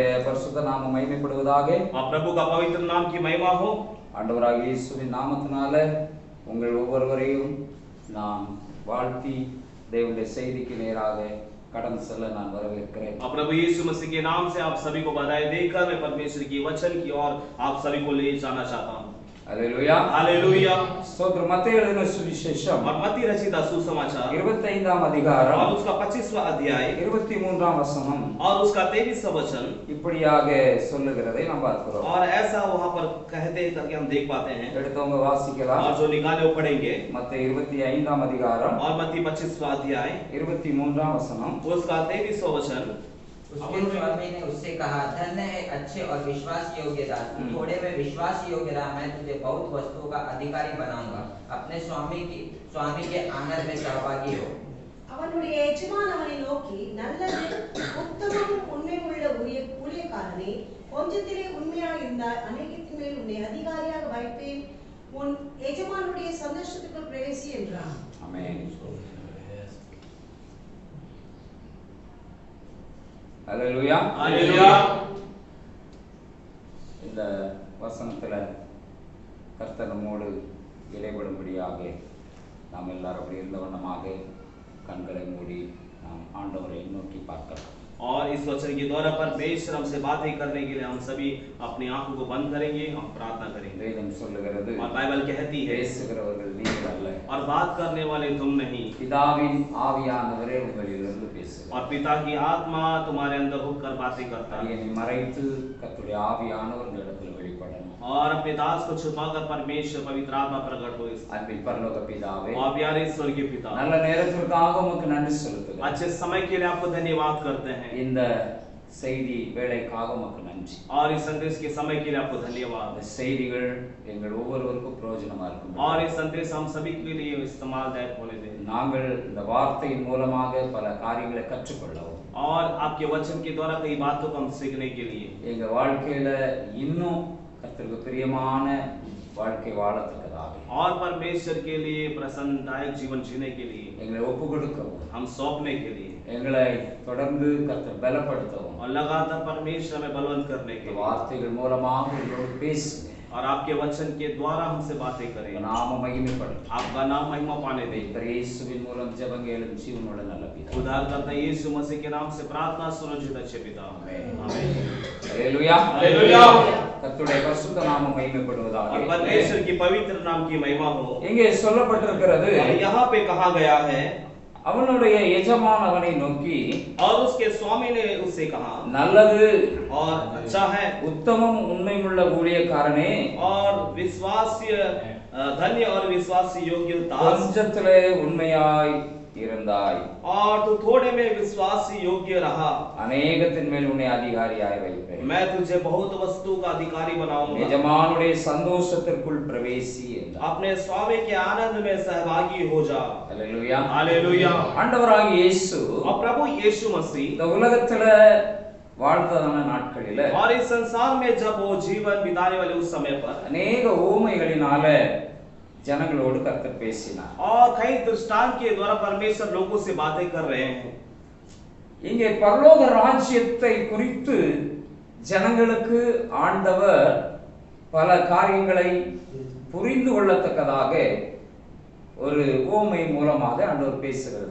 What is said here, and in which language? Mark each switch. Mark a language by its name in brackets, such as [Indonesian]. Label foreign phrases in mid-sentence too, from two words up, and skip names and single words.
[Tamil] பரிசுத்த நாமம் மகிமைப்படுவதாக. [Hindi] और प्रभु का पवित्र नाम की महिमा हो। [Tamil] ஆண்டவராகிய இயேசுவின் நாமத்தினால உங்கள் ஒவ்வொருவரையும் நான் வாழ்த்தி தேவனுடைய செய்திக்கு நேராக கடந்து செல்ல நான் வரவேற்கிறேன். [Hindi] और प्रभु यीशु मसीह के नाम से आप सभी को बधाई देकर मैं परमेश्वर की वचन की ओर आप सभी को ले जाना चाहता हूँ। [Tamil] அல்லேலூயா. [Hindi] हालेलुया। [Tamil] ஸ்தோத்திரம். மத்தேயு எழுதின சுவிசேஷம் [Hindi] और मत्ती रचित सुसमाचार [Tamil] 25ஆம் அதிகாரம் [Hindi] और उसका 25वां अध्याय [Tamil] 23ஆம் வசனம் [Hindi] और उसका 23वां वचन [Tamil] இப்படியாக சொல்லுகிறதை நாம் பார்க்கிறோம். [Hindi] और ऐसा वहां पर कहते हैं करके हम देख पाते हैं। [Tamil] எடுத்தவங்க வாசிக்கலாம். [Hindi] और जो निकाले वो पढ़ेंगे। [Tamil] மத்தேயு 25ஆம் அதிகாரம் [Hindi] और मत्ती 25वां अध्याय [Tamil] 23ஆம் வசனம் [Hindi] उसका 23वां वचन। उसके स्वामी ने उससे कहा, धन्य है अच्छे और विश्वास योग्य दास, तू थोड़े में विश्वास योग्य रहा, मैं तुझे बहुत वस्तुओं का अधिकारी बनाऊंगा, अपने स्वामी के आनंद में सहभागी हो। [Tamil] அவனுடைய எஜமான் அவனை நோக்கி, நல்லது உத்தமமும் உண்மையுள்ள ஊழியக்காரனே, கொஞ்சத்திலே உண்மையாக இருந்தால் அநேகத்தின் மேல் உன்னை அதிகாரியாக வைப்பேன், உன் எஜமானுடைய சந்தோஷத்துக்குள் பிரவேசி என்றான். ஆமென். அல்லேலூயா. [Hindi] हालेलुया। [Tamil] இந்த வசனத்துல கர்த்தர் நம்மோடு இடைபடும்படியாக நாம் எல்லாரும் அப்படி இருந்த வண்ணமாக கண்களை மூடி நாம் ஆண்டவரை நோக்கி பார்க்கலாம். [Hindi] और इस वचन के द्वारा परमेश्वर हमसे बातें करने के लिए हम सभी अपनी आंखों को बंद करेंगे, हम प्रार्थना करेंगे। [Tamil] வேதம் சொல்லுகிறது, [Hindi] और बाइबल कहती है, [Tamil] பேசுகிறவர்கள் நீங்கள் அல்ல, [Hindi] और बात करने वाले तुम नहीं, [Tamil] பிதாவின் ஆவியானவரே உங்களிலிருந்து பேசுகிறார். [Hindi] और पिता की आत्मा तुम्हारे अंदर होकर बातें करता है। [Tamil] என்னை மறைத்து கர்த்தருடைய ஆவியானவர் இந்த இடத்துல வெளிப்படணும். [Hindi] और अपने दास को छुपाकर परमेश्वर पवित्र आत्मा प्रकट हो। [Tamil] அன்பின் பரலோக பிதாவே, [Hindi] और प्यारे स्वर्गीय पिता, [Tamil] நல்ல நேரத்திற்காக உமக்கு நன்றி செலுத்துகிறேன். [Hindi] अच्छे समय के लिए आपको धन्यवाद करते हैं। [Tamil] இந்த செய்தி வேளைக்காக உமக்கு நன்றி. [Hindi] और इस संदेश के समय के लिए आपको धन्यवाद। [Tamil] இந்த செய்திகள் எங்கள் ஒவ்வொருவருக்கும் பிரயோஜனமா இருக்கும். [Hindi] और इस संदेश हम सभी के लिए इस्तेमालदायक होने दें। [Tamil] நாங்கள் இந்த வார்த்தையின் மூலமாக பல காரியங்களை கற்றுக்கொள்ளவும், [Hindi] और आपके वचन के द्वारा कई बातों को हम सीखने के लिए, [Tamil] எங்க வாழ்க்கையில இன்னும் கர்த்தருக்கு பிரியமான வாழ்க்கை வாழத்தக்கதாக [Hindi] और परमेश्वर के लिए प्रसन्नदायक जीवन जीने के लिए [Tamil] எங்களை ஒப்பு கொடுக்கவும், [Hindi] हम सौंपने के लिए, [Tamil] எங்களை தொடர்ந்து கர்த்தர் பலப்படுத்தவும், [Hindi] और लगातार परमेश्वर में बलवंत करने के [Tamil] இந்த [Hindi] लिए, [Tamil] வார்த்தைகள் மூலமாக எங்களோடு பேசுங்க. [Hindi] और आपके वचन के द्वारा हमसे बातें करें, [Tamil] உங்க நாம மகிமைப்படும். [Hindi] आपका नाम महिमा पाने दें। [Tamil] இயேசுவின் மூலம் ஜெபம் கேளும் ஜீவனுள்ள நல்ல பிதாவே. [Hindi] उद्धारकर्ता यीशु मसीह के नाम से प्रार्थना सुनो जित अच्छे पिता। [Tamil] ஆமென். [Hindi] आमीन। [Tamil] அல்லேலூயா. [Hindi] हालेलुया। [Tamil] கர்த்தருடைய பரிசுத்த நாமம் மகிமைப்படுவதாக. [Hindi] और परमेश्वर की पवित्र नाम की महिमा हो। [Tamil] இங்கே சொல்லப்பட்டிருக்கிறது, [Hindi] और यहाँ पे कहा गया है, [Tamil] அவனுடைய எஜமான் அவனை நோக்கி, [Hindi] और उसके स्वामी ने उससे कहा, [Tamil] நல்லது [Hindi] और अच्छा है [Tamil] உத்தமம் உண்மையுள்ள ஊழியக்காரனே, [Hindi] और विश्वास्य धन्य और विश्वास योग्य दास, [Tamil] கொஞ்சத்திலே உண்மையாய் இருந்தாய், [Hindi] और तू थोड़े में विश्वास योग्य रहा, [Tamil] அநேகத்தின் மேல் உன்னை அதிகாரியாய் வைப்பேன், [Hindi] मैं तुझे बहुत वस्तु का अधिकारी बनाऊंगा, [Tamil] எஜமானுடைய சந்தோஷத்திற்குள் பிரவேசி என்றார். [Hindi] अपने स्वामी के आनंद में सहभागी हो जा। [Tamil] அல்லேலூயா. [Hindi] हालेलुया। [Tamil] ஆண்டவராகிய இயேசு [Hindi] और प्रभु यीशु मसीह [Tamil] இந்த உலகத்துல வாழ்ந்ததான நாட்களில [Hindi] और इस संसार में जब वो जीवन बिताने वाले उस समय पर [Tamil] அநேக ஊமைகளினால ஜனங்களோடு கர்த்தர் பேசினார். [Hindi] और कई दृष्टांत के द्वारा परमेश्वर लोगों से बातें कर रहे हैं। [Tamil] இங்கே பரலோக ராஜ்யத்தை குறித்து ஜனங்களுக்கு ஆண்டவர் பல காரியங்களை புரிந்து கொள்ளத்தக்கதாக ஒரு ஊமை மூலமாக ஆண்டவர் பேசுகிறதை